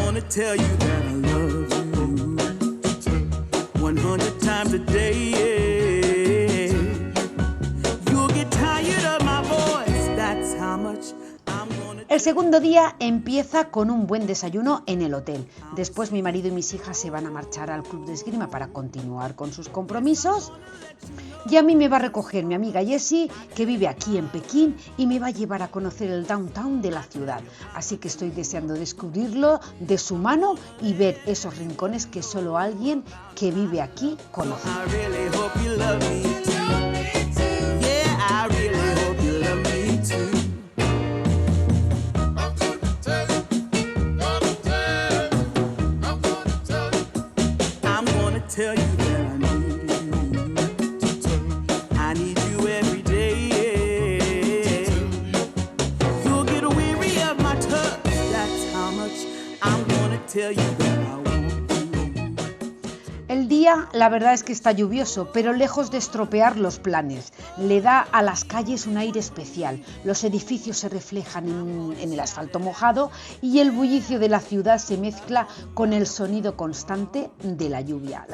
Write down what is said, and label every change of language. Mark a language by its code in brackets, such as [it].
[en] Tell you that I love you 100 times a day. You'll get tired of my voice. That's how much I'm gonna. [es] El segundo día empieza con un buen desayuno en el hotel. Después mi marido y mis hijas se van a marchar al club de esgrima para continuar con sus compromisos. Y a mí me va a recoger mi amiga Jessie, que vive aquí en Pekín, y me va a llevar a conocer el downtown de la ciudad. Así que estoy deseando descubrirlo de su mano y ver esos rincones que solo alguien que vive aquí conoce. [en] I really hope you love me too. Yeah, I really hope you love me too. I'm gonna tell you that I need you. I need you every day. You'll get weary of my touch. That's how much I'm gonna tell you that I want you. [es] El día, la verdad es que está lluvioso, pero lejos de estropear los planes. Le da a las calles un aire especial. Los edificios se reflejan en el asfalto mojado y el bullicio de la ciudad se mezcla con el sonido constante de la lluvia.